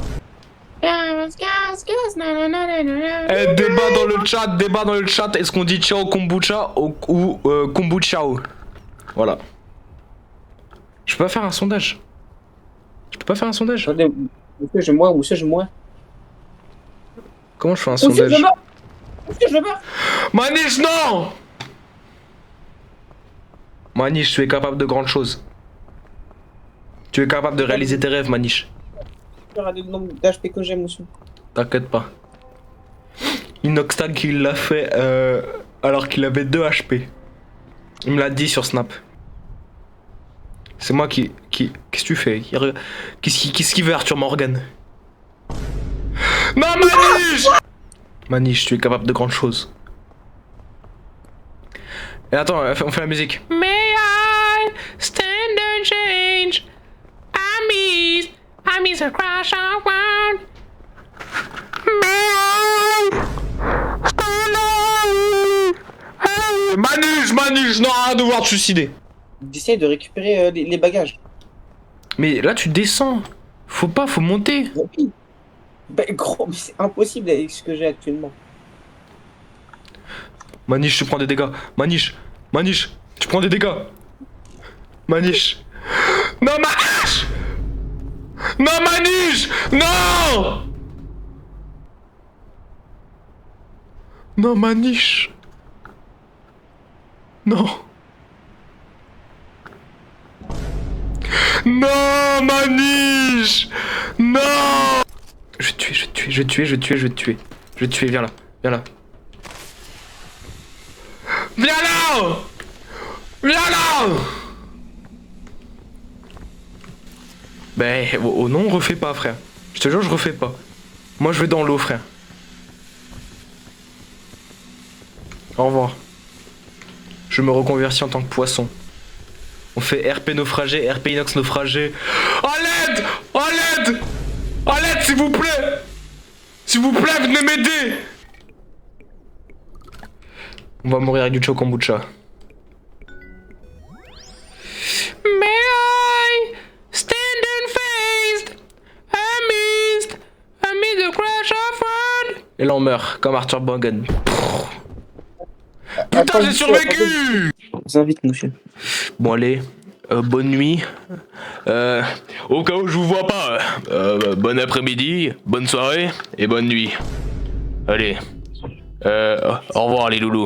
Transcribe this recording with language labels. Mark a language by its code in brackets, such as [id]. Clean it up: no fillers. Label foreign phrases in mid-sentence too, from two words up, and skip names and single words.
[fr] Eh, débat dans le chat. Est-ce qu'on dit ciao kombucha ou kombuchao? Voilà. Je peux pas faire un sondage. Je peux pas faire un sondage. Attendez, monsieur, je meurs, monsieur, je meurs. Comment je fais un Monsieur, sondage? je meurs. Monsieur, je meurs. Maniche, non! Maniche, tu es capable de grandes choses. Tu es capable de réaliser tes rêves, Maniche. Regardez le nombre d'HP que j'ai, monsieur. T'inquiète pas. Inoxtag, il l'a fait alors qu'il avait 2 HP. Il me l'a dit sur Snap. C'est moi qui... Qu'est-ce que tu fais? Qu'est-ce qu'il veut, Arthur Morgan? Non, Maniche! Maniche, tu es capable de grandes choses. Et attends, on fait la musique. [en] May I stand and change? I miss a crash around. May I stand and [fr] Manus, non, arrête de vouloir te suicider. J'essaye de récupérer les bagages. Mais là, tu descends. Faut monter. Oui. Bah, gros, mais c'est impossible avec ce que j'ai actuellement. Maniche, tu prends des dégâts. Maniche, tu prends des dégâts. Maniche. Non, Maniche. Non, Maniche. Non. Non, Maniche. Non. Non, Maniche. Non. Je vais te tuer, viens là. Viens là. Ben, oh non, refais pas, frère. Je te jure, je refais pas. Moi, je vais dans l'eau, frère. Au revoir. Je me reconvertis en tant que poisson. On fait RP naufragé, RP inox naufragé. À l'aide! À l'aide! À l'aide, s'il vous plaît! S'il vous plaît, venez m'aider! On va mourir avec du chokombucha. [en] May I stand unfazed amidst the crash of world? [fr] Et là on meurt, comme Arthur Morgan. Putain, j'ai survécu! Je vous invite, monsieur. Bon allez, bonne nuit. Au cas où je vous vois pas, bon après-midi, bonne soirée et bonne nuit. Allez, au revoir les loulous.